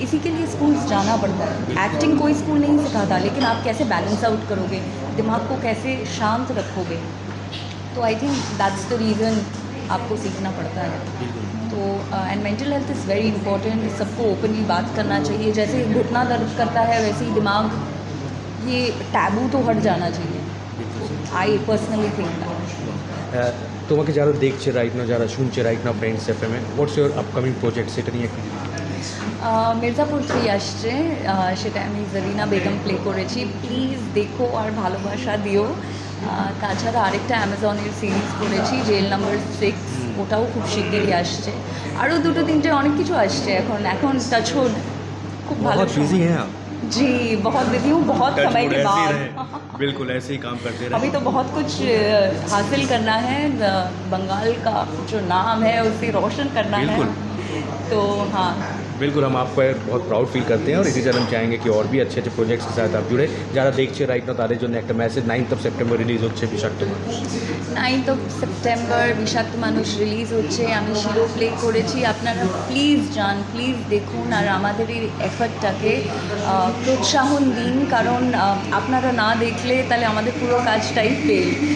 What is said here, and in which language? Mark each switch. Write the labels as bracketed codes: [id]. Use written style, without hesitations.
[hi] इसी के लिए स्कूल्स जाना पड़ता है. एक्टिंग कोई स्कूल नहीं सिखाता, लेकिन आप कैसे बैलेंस आउट करोगे, दिमाग को कैसे शांत रखोगे. [en] तो I think that's the reason [hi] आपको सीखना पड़ता है. [en] तो and mental health is very important. [hi] सबको ओपनली बात करना चाहिए. जैसे घुटना दर्द करता है, वैसे ही दिमाग, ये टैबू तो हट जाना चाहिए. [en] I personally think that. [bn] তোমাকে যারা দেখছে রাইট নাও, যারা শুনছে right now friends এফএমে, [en] what's your upcoming project, [bn] সেটা নিয়ে একটু মির্জাপুর 3 আসছে, সেটা আমি জরিনা বেগম প্লে করেছি. প্লিজ দেখো আর ভালোবাসা দিও. তাছাড়া আরেকটা অ্যামাজনের সিরিজ করেছি, জেল নাম্বার 6, ওটাও খুব শিগগিরই আসছে. আরও দুটো তিনটে অনেক কিছু আসছে. এখন টাচউড খুব ভালো. [hi] बहुत बिजी हैं आप? जी बहुत बिजी हूँ, बहुत समय के बाद. बिल्कुल ऐसे ही काम करते रहे. अभी तो बहुत कुछ हासिल करना है. बंगाल का जो नाम है उसे रोशन करना है. तो हाँ बिल्कुल, हम आप पर बहुत प्राउड फील करते हैं और इसी तरह हम चाहेंगे कि और भी अच्छे अच्छे प्रोजेक्ट्स के साथ आप जुड़े. [bn] যারা দেখছে রাইট নাও তাদের জন্য একটা message, 9th of September release হচ্ছে বিষাক্ত মানুষ. 9th of September বিষাক্ত মানুষ রিলিজ হচ্ছে. আমি শিরো প্লে করেছি. আপনারা প্লিজ যান, প্লিজ দেখুন, আর আমাদের এই এফর্টটাকে প্রোৎসাহন দিন, কারণ আপনারা না দেখলে তাহলে আমাদের পুরো কাজটাই ফেল.